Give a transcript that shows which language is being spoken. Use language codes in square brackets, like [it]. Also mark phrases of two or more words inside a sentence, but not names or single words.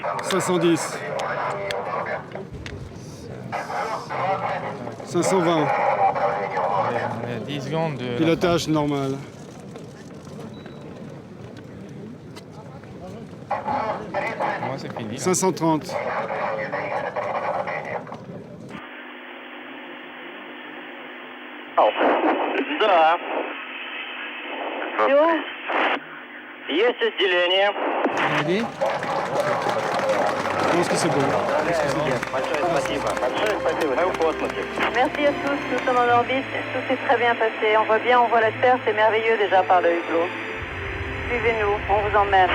[fr] 510. 520. 10 secondes de... Pilotage normal. Moi c'est fini. 530. [ru] Да. Все. Есть отделение. [fr] Je pense que c'est bon. [ru] Большое спасибо. Большое спасибо. Мы в космосе. [fr] Merci à tous, nous sommes en orbite, tout s'est très bien passé. On voit bien, on voit la Terre, c'est merveilleux déjà par le hublot. Suivez-nous, on vous emmène.